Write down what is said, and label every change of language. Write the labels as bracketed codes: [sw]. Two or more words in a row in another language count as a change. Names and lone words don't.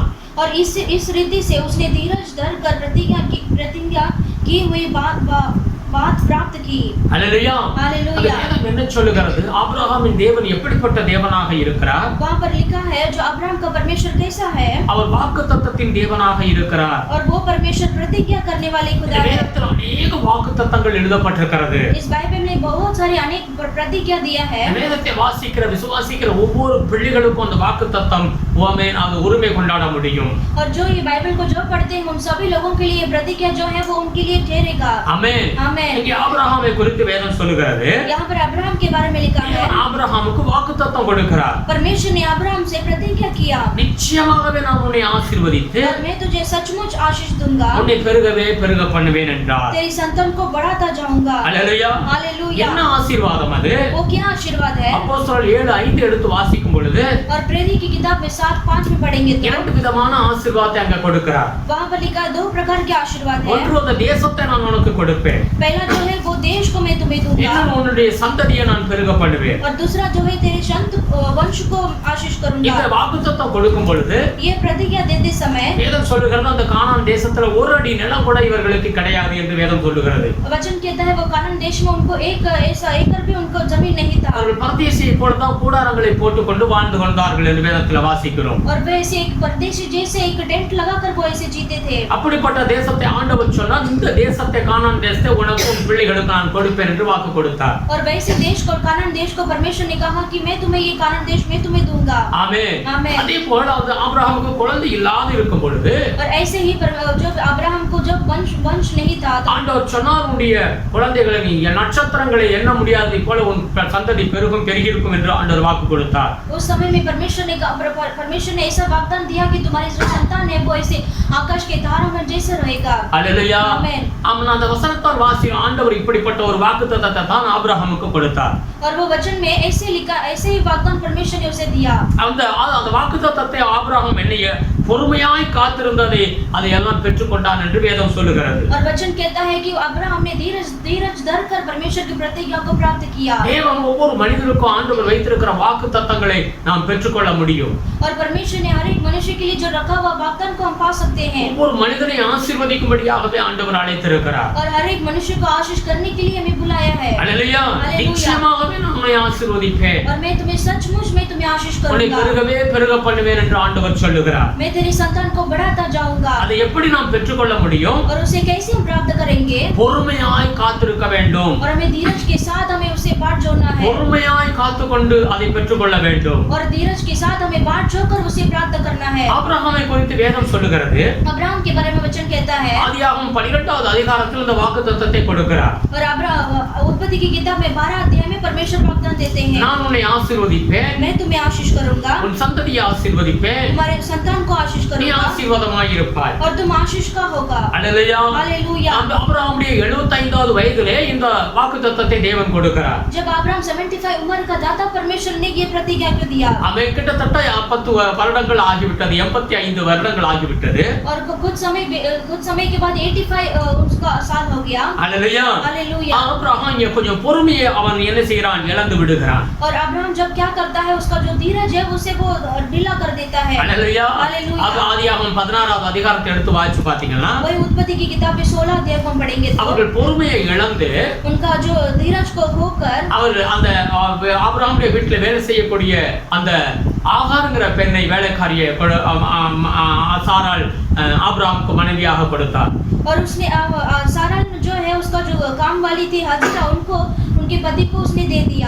[hi] और इस रीति से उसने धीरज धर कर प्रतिज्ञा की हुई बात प्राप्त की। [ta] அல்லேலூயா. [hi] हालेलुया। [ta] வேதம் என்ன சொல்லுகிறது? ஆபிரகாமின் தேவன் எப்படிப்பட்ட தேவனாக இருக்கிறார்? [hi] वहां पर लिखा है जो अब्राहम का परमेश्वर कैसा है, [ta] அவர் வாக்குத்தத்தத்தின் தேவனாக இருக்கிறார். [hi] और वो परमेश्वर प्रतिज्ञा करने वाले खुदा है। [ta] வேதத்தில் अनेक வாக்குத்தத்தங்கள் எழுதப்பட்டிருக்கிறது. [hi] इस बाइबल में बहुत सारी अनेक प्रतिज्ञा दिया है। [ta] வேதத்தை வாசிக்கிற விசுவாசிக்கிற ஒவ்வொரு பிள்ளைகளுக்கும் அந்த வாக்குத்தத்தம் ஆமென் அது உரிமை கொண்டாட முடியும். [hi] और जो ये बाइबल को जो पढ़ते हैं उन सभी लोगों के लिए प्रतिज्ञा जो है वो उनके लिए ठहरेगा। [ta] ஆமென். [hi] आमीन। [ta] இங்கே ஆபிரகாமை குறித்து வேதம் சொல்லுகிறது. [hi] यहाँ पर अब्राहम के बारे में लिखा है [ta] ஆபிரகாமுக்கு வாக்குத்தத்தம் கொடுக்கிறார். [hi] परमेश्वर ने अब्राहम से प्रतिज्ञा किया, [ta] நிச்சயமாகவே நான் உன்னை ஆசீர்வதித்து [hi] और मैं तुझे सचमुच आशीष दूंगा, [ta] உன்னை பெருகவே பெருக பண்ணுவேன் என்றார். [hi] तेरी संतान को बढ़ाता जाऊंगा। [ta] அல்லேலூயா. [hi] हालेलुया। [ta] என்ன ஆசீர்வாதம் அது? [hi] वो क्या आशीर्वाद है? [ta] அப்போஸ்தலர் 7:5 எடுத்து வாசிக்கும் பொழுது [hi] और प्रेरित की किताब में 7:5 में पढ़ेंगे तो [ta] இரண்டு விதமான ஆசீர்வாதத்தை அங்க கொடுக்கிறார். [hi] वहाँ पर लिखा है 2 प्रकार के आशीर्वाद है। [ta] ஒன்று அந்த தேசத்தை நான் உனக்கு கொடுப்பேன். [hi] पहला जो है वो देश को मैं तुम्हें दूंगा, [ta] இன்னொன்று உன்னுடைய சந்ததியை நான் பெருக பண்ணுவேன். [hi] और दूसरा जो है तेरे वंश को आशीष [ta] இந்த [hi] करूंगा। [ta] வாக்குத்தத்தம் கொடுக்கும் பொழுது [hi] ये प्रतिज्ञा देते समय [ta] வேதம் சொல்லுகிறது அந்த கானான் தேசத்துல ஒரு அடி நிலம் கூட இவர்களுக்கு கிடையாது என்று வேதம் சொல்லுகிறது. [hi] वचन कहता है वो कानान देश में उनको एक ऐसा एकड़ भी उनको जमीन नहीं था, [ta] அவர்கள் பரதேசியை போலதான் கூடாரங்களை போட்டுக்கொண்டு வாழ்ந்து கொண்டார்கள் என்று வேதத்துல வாசிக்கிறோம். [hi] और वे ऐसे एक परदेशी जैसे एक टेंट लगाकर वो ऐसे जीते थे। [ta] அப்படிப்பட்ட தேசத்தை ஆண்டவர் சொன்னார், இந்த தேசத்தை கானான் தேசத்தை உனக்கும் பிள்ளைகளுக்கு நான் கொடுப்பேன் என்று வாக்கு கொடுத்தார். [hi] और वैसे देश को कानान देश को परमेश्वर ने कहा कि मैं तुम्हें ये कानान देश मैं तुम्हें दूंगा। [ta] ஆமென். [hi] आमीन। [ta] அதே போல அது ஆபிரகாமுக்கு குழந்தை இல்லாத இருக்கும் பொழுது [hi] और ऐसे ही जब अब्राहम को जब वंश नहीं था तो [ta] ஆண்டவர் சொன்னார், உன்னுடைய குழந்தைகளை நீ நட்சத்திரங்களை எண்ண முடியாததை போல உன் சந்ததி பெருகும் பெருகி இருக்கும் என்று ஆண்டவர் வாக்கு கொடுத்தார். [hi] उस समय में परमेश्वर ने ऐसा वाग्दान दिया कि तुम्हारी जो संतान है वो ऐसे आकाश के तारों जैसे रहेगा। [ta] அல்லேலூயா. [hi] आमीन। [ta] ஆமென். அந்த வசனத்தால் வாசி ஆண்டவர் இப்படிப்பட்ட ஒரு வாக்குத்தத்தத்தை தான் ஆபிரகாமுக்கு கொடுத்தார். [hi] और वो वचन में ऐसे लिखा, ऐसे ही वाग्दान परमेश्वर ने उसे दिया। [ta] அந்த வாக்குத்தத்தத்தை ஆபிரகாம் என்னைய பொறுமையாய் காத்திருந்ததை அதை எல்லாம் பெற்றுக்கொண்டான் என்று வேதம் சொல்லுகிறது. [hi] और वचन कहता है कि अब्राहम ने धीरज धर कर परमेश्वर की प्रतिज्ञा को प्राप्त किया। [ta] தேவன் ஒவ்வொரு மனிதனுக்கும் ஆண்டவர் வைத்திருக்கிற வாக்குத்தத்தங்களை நாம் பெற்றுக்கொள்ள முடியும். [hi] और परमेश्वर ने हर एक मनुष्य के लिए जो रखा हुआ वाग्दान को हम पा सकते हैं। [ta] ஒவ்வொரு மனிதனை ஆசீர்வதிக்கும்படியாகவே ஆண்டவர் அழைத்திருக்கிறார். [hi] और हर एक मनुष्य को आशीष करने के लिए हमें बुलाया है। [ta] அல்லேலூயா. நிச்சயமாகவே நான் உன்னை ஆசீர்வதிப்பேன், [hi] और मैं तुम्हें सचमुच मैं तुम्हें आशीष [ta] உன்னை [hi] करूंगा, [ta] பெருகவே பெருக பண்ணுவேன் என்று ஆண்டவர் சொல்லுகிறார். [hi] मैं तेरी संतान को बढ़ाता जाऊंगा। [ta] அதை எப்படி நாம் பெற்றுக்கொள்ள முடியும்? [hi] और उसे कैसे हम प्राप्त करेंगे? [ta] பொறுமையாய் காத்திருக்க வேண்டும். [hi] और हमें धीरज के साथ हमें उसे बाट जोड़ना है, [ta] பொறுமையாய் காத்துக்கொண்டு அதை பெற்றுக்கொள்ள வேண்டும். [hi] और धीरज के साथ हमें बाट जोड़कर उसे प्राप्त करना है। [ta] ஆபிரகாமை குறித்து வேதம் சொல்லுகிறது. [hi] अब्राहम के बारे में वचन कहता है, [ta] ஆதியாகமம் 12வது அதிகாரத்தில் இந்த வாக்குத்தத்தத்தை கொடுக்கிறார். [hi] और उत्पत्ति की किताब में 12 अध्याय में परमेश्वर वाग्दान देते हैं, [ta] நான் உன்னை ஆசீர்வதிப்பேன், [hi] मैं तुम्हें आशीष करूंगा, [ta] உன் சந்ததியை ஆசீர்வதிப்பேன், [hi] तुम्हारे संतान को आशीष [ta] நீ [hi] करूंगा, [ta] ஆசீர்வாதமாய் இருப்பாய். [hi] और तुम आशीष का होगा। [ta] அல்லேலூயா. [hi] हालेलुया। [ta] ஆபிரகாமுடைய 75வது வயதிலே இந்த வாக்குத்தத்தத்தை தேவன் கொடுக்கிறார். [hi] जब अब्राहम 75 उम्र का था तब परमेश्वर ने ये प्रतिज्ञा को दिया, [ta] அவன் கிட்டத்தட்ட 10 வருடங்கள் ஆகிவிட்டது, 85 வருடங்கள் ஆகிவிட்டது. [hi] और कुछ समय के बाद 85 उसका साल हो गया। [ta] அல்லேலூயா. [hi] हालेलुया। [ta] ஆபிரகாம் இங்க கொஞ்சம் பொறுமையை அவன் என்ன செய்கிறான்? இழந்து விடுகிறான். [hi] और अब्राहम जब क्या करता है उसका जो धीरज है उसे वो ढीला कर देता है। [ta] அல்லேலூயா. [hi] हालेलुया। [ta] அது ஆதியாகமம் 16வது அதிகாரத்தை எடுத்து வாசிச்சு பாத்தீங்கன்னா [hi] वही उत्पत्ति की किताब में 16 अध्याय को हम पढ़ेंगे तो [ta] அவர்கள் பொறுமையை இழந்து [hi] उनका जो धीरज को होकर [ta] அவர் அந்த ஆபிரகாமுடைய வீட்டில் வேலை செய்யக்கூடிய அந்த ஆகாருங்கிற பெண்ணை வேலைக்காரியை சாராள் ஆபிரகாமுக்கு மனைவியாக கொடுத்தார். [hi] और उसने सारा जो है उसका जो काम वाली थी हाजिरा उनको उनके पति को उसने दे दिया।